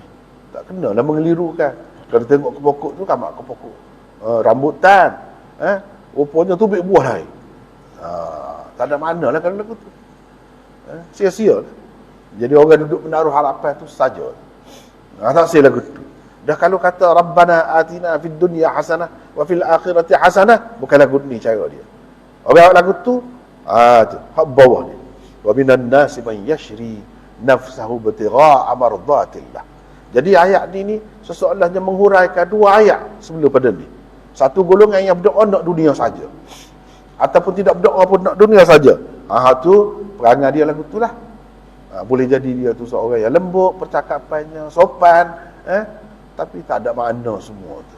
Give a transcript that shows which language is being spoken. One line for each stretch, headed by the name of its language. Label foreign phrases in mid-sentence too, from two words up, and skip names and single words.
Malay: Tak kena lah mengelirukan. Kalau tengok ke pokok tu, kamak ke pokok rambutan. Rupanya tubik buah lain. Tak ada makna lah kalau lagu tu. Sia-sia lah. Jadi orang duduk menaruh harapan tu saja. Tak sia lagu tu. Dah kalau kata
Arabic: ربنا آتنا في الدنيا حسنة وفي الآخرة حسنة,
Malay: bukan lagu ni cara dia. Orang lagu tu hak bawah ni.
Arabic: ومن الناس من يشري نفسه ابتغاء مرضات الله.
Malay: Jadi ayat ni seseorangnya menghuraikan dua ayat sebelum pada ni. Satu golongan yang berdoa nak dunia saja, ataupun tidak berdoa pun nak dunia saja. Tu perangai dia lagu tu lah. Boleh jadi dia tu seorang yang lembut percakapannya, sopan, tapi tak ada makna semua tu.